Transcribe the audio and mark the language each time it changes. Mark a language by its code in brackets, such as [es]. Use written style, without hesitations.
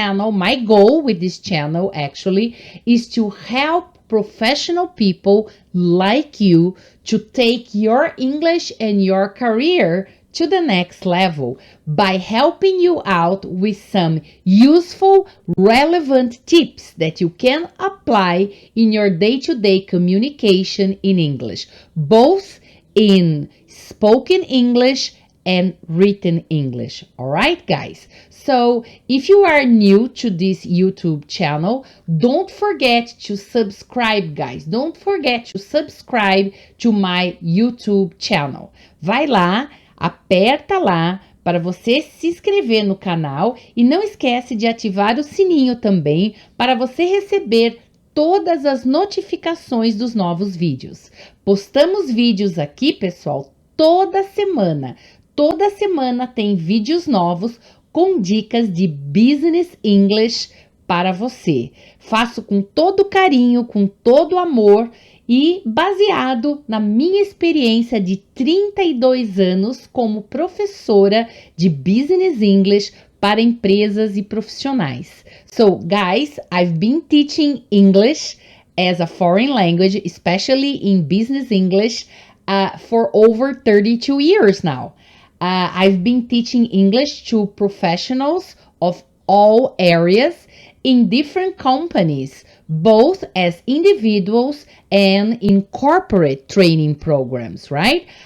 [en] My goal with this channel actually is to help professional people like you to take your English and your career to the next level by helping you out with some useful, relevant tips that you can apply in your day-to-day communication in English, both in spoken English and written English. All right, guys? So if you are new to this YouTube channel, don't forget to subscribe, guys. Don't forget to subscribe to my YouTube channel. [pt] Vai lá, aperta lá para você se inscrever no canal e não esquece de ativar o sininho também para você receber todas as notificações dos novos vídeos. Postamos vídeos aqui, pessoal, toda semana. Toda semana tem vídeos novos com dicas de Business English para você. Faço com todo carinho, com todo amor e baseado na minha experiência de 32 anos como professora de Business English para empresas e profissionais. [en] So, guys, I've been teaching English as a foreign language, especially in Business English, for over 32 years now. I've been teaching English to professionals of all areas in different companies, both as individuals and in corporate training programs, right?